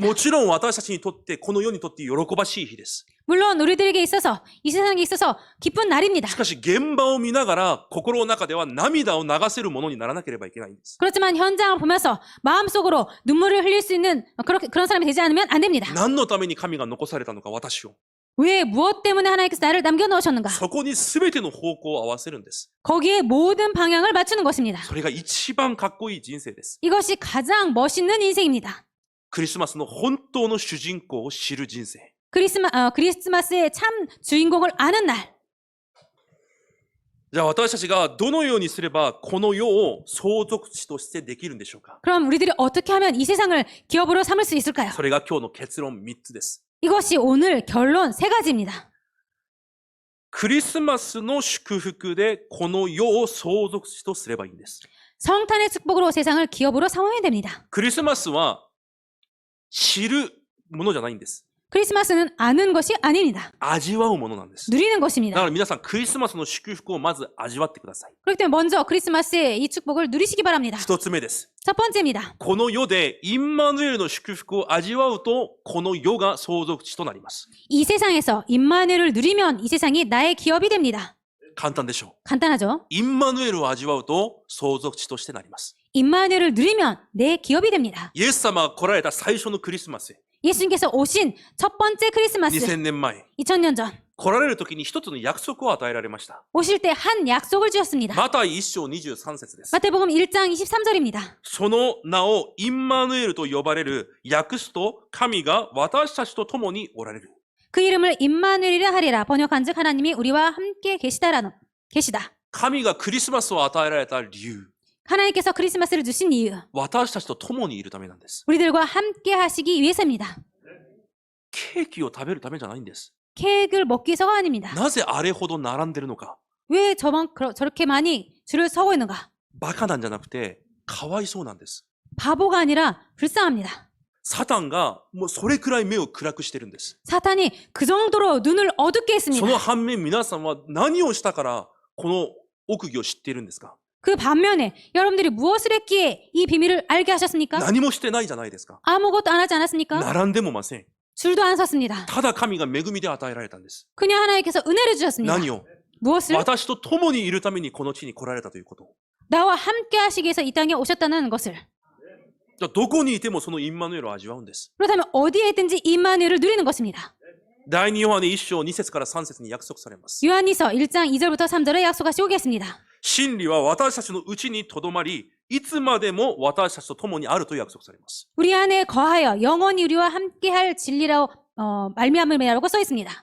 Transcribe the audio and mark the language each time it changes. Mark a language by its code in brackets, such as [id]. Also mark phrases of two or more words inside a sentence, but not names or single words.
[ja] もちろん私たちにとって、この世にとって喜ばしい日です。 [ko] 물론 우리들에게 있어서 이 세상에 있어서 기쁜 날입니다. [ja] しかし現場を見ながら心の中では涙を流せるものにならなければいけないんです。 [ko] 그렇지만 현장을 보면서 마음속으로 눈물을 흘릴 수 있는 그런 사람이 되지 않으면 안 됩니다. [ja] 何のために神が残されたのか、私を。 [ko] 왜 무엇 때문에 하나님께서 나를 남겨놓으셨는가? [ja] そこに全ての方向を合わせるんです。 [ko] 거기에 모든 방향을 맞추는 것입니다. [ja] それが一番かっこいい人生です。 [ko] 이것이 가장 멋있는 인생입니다. [ja] クリスマスの本当の主人公を知る人生。 [ko] 크리스마스의 참 주인공을 아는 날. [ja] じゃあ私たちがどのようにすればこの世を相続地としてできるんでしょうか。 [ko] 그럼 우리들이 어떻게 하면 이 세상을 기업으로 삼을 수 있을까요? [ja] それが今日の結論3つです。 [ko] 이것이 오늘 결론 3가지입니다. [ja] クリスマスの祝福でこの世を相続地とすればいいんです。 [ko] 성탄의 축복으로 세상을 기업으로 삼으면 됩니다. [ja] クリスマスは知るものじゃないんです。 [ko] 크리스마스는 아는 것이 아닙니다. [ja] 味わうものなんです。 [ko] 누리는 [ja] だか [ko] 것입니다. [ja] ら皆さんクリスマスの祝福をまず味わってください。 [ko] 그렇기 때문에 먼저 크리스마스의 이 축복을 누리시기 바랍니다. [ja] 一つ目です。 [ko] 첫 번째입니다. [ja] この世でインマヌエルの祝福を味わうと、この世が相続地となります。 [ko] 이 세상에서 임마누엘을 누리면 이 세상이 나의 기업이 됩니다. [ja] 簡単でしょう。 [ko] 간단하죠? [ja] インマヌエルを味わうと相続地としてなります。 [ko] 임마누엘을 누리면 내 기업이 됩니다. [ja] イエス様が来られた最初のクリスマス、 [ko] 예수님께서 오신 첫 번째 크리스마스 [ja] 2000 年前、 [ko] 2000년 전 [ja] 来られる時に一つの約束を与えられました。 [ko] 오실 때 한 약속을 주셨습니다. [ja] マタイ1章23節です。 [ko] 마태복음 1장 23절입니다. [ja] その名をインマヌエルと呼ばれる、訳すと神が私たちと共におられる。 [ko] 그 이름을 임마누엘이라 하리라. 번역한즉 하나님이 우리와 함께 계시다. [ja] 神がクリスマスを与えられた理由、 [ko] 하나님께서 크리스마스를 주신 이유, [ja] 私たちと共にいるためなんです。 [ko] 우리들과 함께 하시기 위해서입니다. [ja] ケーキを食べるためじゃないんです。 [ko] 케이크를 먹기 위해서가 아닙니다. [ja] なぜあれほど並んでるのか。 [ko] 왜 저렇게 많이 줄을 서고 있는가? [ja] バカなんじゃなくて、かわいそうなんです。 [ko] 바보가 아니라 불쌍합니다. [ja] サタンがもうそれくらい目を暗くしてるんです。 [ko] 사탄이 그 정도로 눈을 어둡게 [ja] そ [ko] 했습니다. [ja] の反面皆さんは何をしたからこの奥義を知っているんですか。 [ko] 그 반면에 여러분들이 무엇을 했기에 이 비밀을 알게 하셨습니까? [ja] 何もしてないじゃないですか。 [ko] 아무것도 안 하지 않았습니까? [ja] 並んでもません。 [ko] 줄도 안 섰습니다. [ja] ただ神が恵みで与えられたんです。 [ko] 그냥 하나님께서 은혜를 주셨습니다. [ja] 何を [ko] 무엇을? [ja] 私と共にいるためにこの地に来られたということ。 [ko] 나와 함께 하시기 위해서 이 땅에 오셨다는 것을. [ja] じゃあどこにいてもそのインマヌエルを味わうんです。 [ko] 그렇다면 어디에 있든지 임마누엘을 누리는 것입니다. [ja] 第2ヨハネ1章2節から3節に約束されます。 [ko] 요한이서 1장 2절부터 3절에 약속하시고 계십니다. [ja] 真理は私たちのうちにとどまり、いつまでも私たちと共にあると約束されます。 [ko] 우리 안에 거하여 영원히 우리와 함께할 진리라고 말미암음이라고 써 있습니다.